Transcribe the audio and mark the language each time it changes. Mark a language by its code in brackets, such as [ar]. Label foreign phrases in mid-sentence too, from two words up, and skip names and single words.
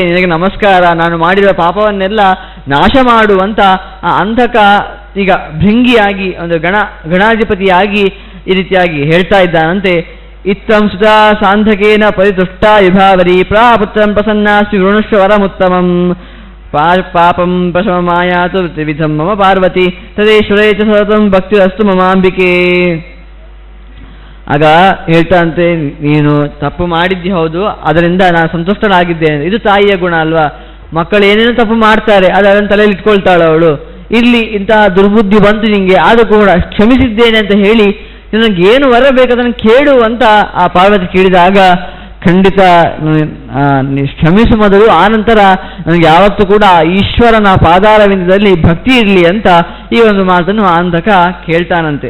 [kn] ನಿನಗೆ ನಮಸ್ಕಾರ, ನಾನು ಮಾಡಿರುವ ಪಾಪವನ್ನೆಲ್ಲ ನಾಶ ಮಾಡುವಂತ ಆ ಅಂಧಕ ಈಗ ಭೃಂಗಿಯಾಗಿ ಒಂದು ಗಣಾಧಿಪತಿಯಾಗಿ ಈ ರೀತಿಯಾಗಿ ಹೇಳ್ತಾ ಇದ್ದಾನಂತೆ. [sa] ಇತ್ತಂ ಸುಧಾ ಸಾಂಧಕೇನ ಪರಿತುಷ್ಟ ವಿಭಾವರಿ ಪ್ರಾಪುತ್ರಂ ಪ್ರಸನ್ನಾಸ್ತಿ ವೃಣುಷ್ವ ವರಮುತ್ತಮಂ ಪಾಪಂ ಪ್ರಶಮಮಾಯಾತು ತ್ರಿವಿಧಂ ಮಮ ಪಾರ್ವತಿ ತದೇಶ್ವರೇ ಚ ಸತತಂ ಭಕ್ತಿರಸ್ತು ಮಮಾಂಬಿಕೆ. [kn] ಆಗ ಹೇಳ್ತಾನಂತೆ, ನೀನು ತಪ್ಪು ಮಾಡಿದ್ದಿ ಹೌದು, ಅದರಿಂದ ನಾನು ಸಂತುಷ್ಟನಾಗಿದ್ದೇನೆ. ಇದು ತಾಯಿಯ ಗುಣ ಅಲ್ವಾ. ಮಕ್ಕಳು ಏನೇನು ತಪ್ಪು ಮಾಡ್ತಾರೆ ಅದನ್ನು ತಲೆಯಲ್ಲಿ ಇಟ್ಕೊಳ್ತಾಳೆ ಅವಳು. ಇಲ್ಲಿ ಇಂತಹ ದುರ್ಬುದ್ಧಿ ಬಂತು ನಿಂಗೆ, ಆದರೂ ಕೂಡ ಕ್ಷಮಿಸಿದ್ದೇನೆ ಅಂತ ಹೇಳಿ ನಿನಗೆ ಏನು ವರ ಬೇಕು ಅದನ್ನು ಕೇಳು ಅಂತ ಆ ಪಾರ್ವತಿ ಕೇಳಿದಾಗ, ಖಂಡಿತ ಕ್ಷಮಿಸು ಮೊದಲು, ಆನಂತರ ನನಗೆ ಯಾವತ್ತೂ ಕೂಡ ಈಶ್ವರನ ಪಾದಾರವಿಂದದಲ್ಲಿ ಭಕ್ತಿ ಇರಲಿ ಅಂತ ಈ ಒಂದು ಮಾತನ್ನು ಅಂಧಕ ಕೇಳ್ತಾನಂತೆ.